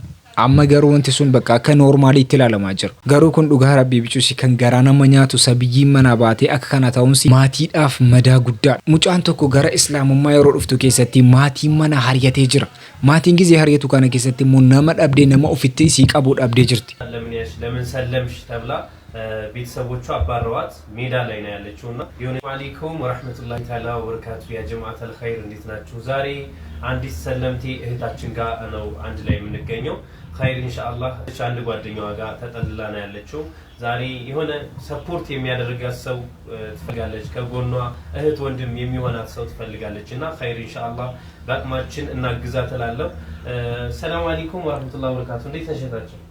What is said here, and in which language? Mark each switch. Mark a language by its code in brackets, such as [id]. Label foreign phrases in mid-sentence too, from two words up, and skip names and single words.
[om] Amma garuu wanti sun bakka akka noormaalii itti ilaalamaa jira. Garuu kun dhugaa rabbii bichuusi kan garaa nama nyaatu sabiyyiin mana baatee akka kana ta'umsi maatiidhaaf madaa guddaadha. Mucaan tokko gara islaamummaa yeroo dhuftu keessatti maatiin mana hariyatee jira. Maatiin gizee hariyatu kana keessatti immoo nama dhabdee nama ofitti isii qabuu dhabdee jirti. [am] ለምን ሰለምሽ ተብላ ቤተሰቦቿ አባረዋት ሜዳ ላይ ነው ያለችውና [ar] عليكم ورحمة الله تعالى وبركاته يا جماعة الخير [am] እንዴት ናችሁ? ዛሬ አንዲት ሰለምቴ እህታችን ጋር ነው አንድ ላይ የምንገኘው። [ar] خير إن شاء الله [am] አንድ ጓደኛዋ ጋር ተጠልላ ነው ያለችው። ዛሬ የሆነ ሰፖርት የሚያደርጋት ሰው ትፈልጋለች፣ ከጎኗ እህት ወንድም የሚሆናት ሰው ትፈልጋለችና [ar] خير إن شاء الله [am] በአቅማችን እናግዛታለን። [ar] سلام عليكم ورحمة الله وبركاته [am] እንዴት ነሽታችሁ?